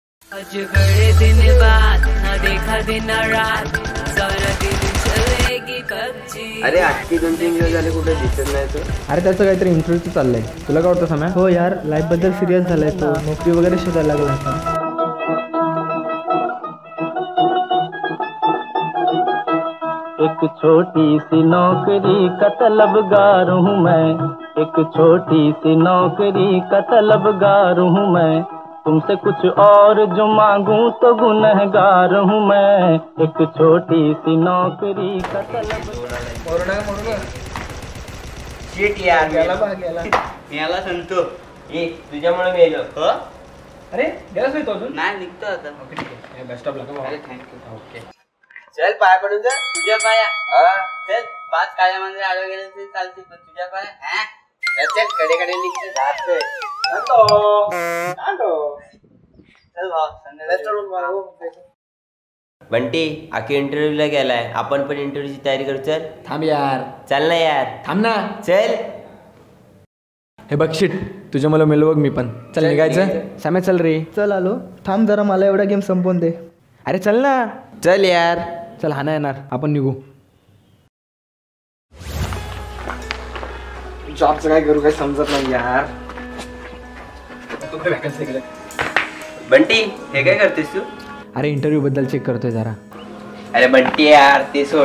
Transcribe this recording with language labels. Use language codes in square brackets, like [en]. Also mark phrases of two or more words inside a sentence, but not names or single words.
[hi] अजगड़े दिन बाद न देखा दिन रात सारा दिन चलेगी पबजी। [mr] अरे आजची 2-3 दिवस झाले कुठे दिसत नाही तो. अरे त्याचं काहीतरी इंटरव्ह्यूचं चाललंय. तुला काय वाटतं सम्या? हो यार, लाईफ बद्दल सिरियस झालाय तो. नोकरी वगैरे शोधायला लागला आता. [hi] एक छोटी सी नौकरी का तलबगार हूँ मैं, एक छोटी सी नौकरी का तलबगार हूँ मैं, तुमसे कुछ और जो मांगूं तो गुनहगार हूँ मैं, एक छोटी सी नौकरी का तलबगार. [mr] शेट यार याला सांगतो ए तुझ्यामुळे मेलो. अरे गेलाच नाही तो अजून? नाही निघतो आता. ठीक आहे, [en] best of luck. [mr] अरे थँक्यू. ओके. चल पाया पडून जा. तुझ्या पाया चल 5 काळ्या मंदिर आडवे गेले तरी चालते पण तुझ्या पाया चल कडे निघते जातोय. चल भाऊ संध्याकाळी. बंटी आखी इंटरव्ह्यूला गेलाय. आपण पण इंटरव्ह्यूची तयारी करू. चल थांब यार. चल ना यार. थांब ना. चल. हे बघ शिट, तुझ्या मला मेलो बघ मी पण. चल निघायचं. सम्या चल रे. चल आलो. थांब जरा, मला एवढा गेम संपवून दे. अरे चल ना. चल यार. चल हा नाही येणार, आपण निघू. जॉबचं काय करू काय समजत नाही यार. बंटी हे काय करतेस तू? अरे इंटरव्ह्यू बद्दल चेक करतोय जरा. अरे बंटी यार ते सोड.